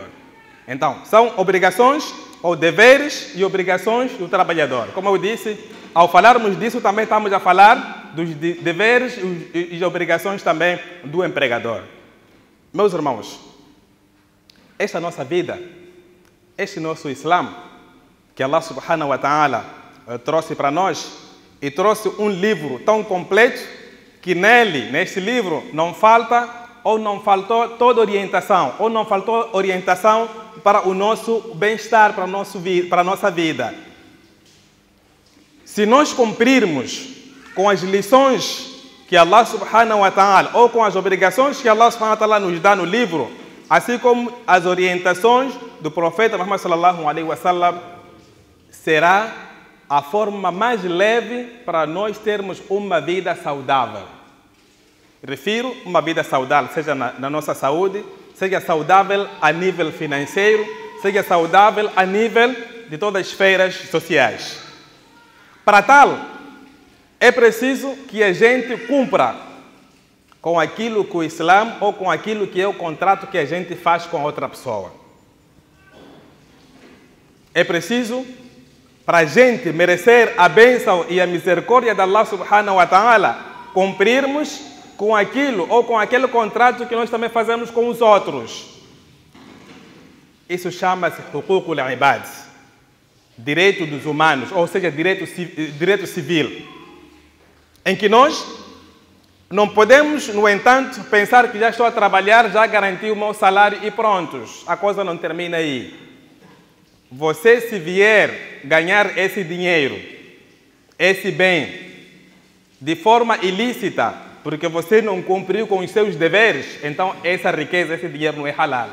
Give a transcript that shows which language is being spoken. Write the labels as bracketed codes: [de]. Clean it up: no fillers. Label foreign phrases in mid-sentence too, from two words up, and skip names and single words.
[pt] Então, são obrigações ou deveres e obrigações do trabalhador. Como eu disse, ao falarmos disso também estamos a falar dos deveres e obrigações também do empregador. Meus irmãos, esta nossa vida, este nosso Islã, que Allah [ar] سبحانه وتعالى [pt] trouxe para nós, e trouxe um livro tão completo que neste livro não falta ou não faltou toda orientação, ou não faltou orientação para o nosso bem-estar, para a nossa vida. Se nós cumprirmos com as lições que Allah [ar] سبحانه وتعالى, [pt] ou com as obrigações que Allah [ar] سبحانه وتعالى [pt] nos dá no livro, assim como as orientações do profeta Muhammad [ar] صلى الله عليه وسلم, [pt] será a forma mais leve para nós termos uma vida saudável. Refiro uma vida saudável, seja na nossa saúde, seja saudável a nível financeiro, seja saudável a nível de todas as esferas sociais. Para tal, é preciso que a gente cumpra com aquilo que o Islã, ou com aquilo que é o contrato que a gente faz com a outra pessoa. É preciso, para a gente merecer a bênção e a misericórdia de Allah [ar] سبحانه وتعالى, [pt] cumprirmos com aquilo ou com aquele contrato que nós também fazemos com os outros. Isso chama-se [ar] حقوق العباد, [pt] direito dos humanos, ou seja, direito civil, em que nós Não podemos, no entanto, pensar que já estou a trabalhar, já garanti o meu salário e prontos. A coisa não termina aí. Você, se vier ganhar esse dinheiro, esse bem, de forma ilícita, porque você não cumpriu com os seus deveres, então essa riqueza, esse dinheiro não é halal.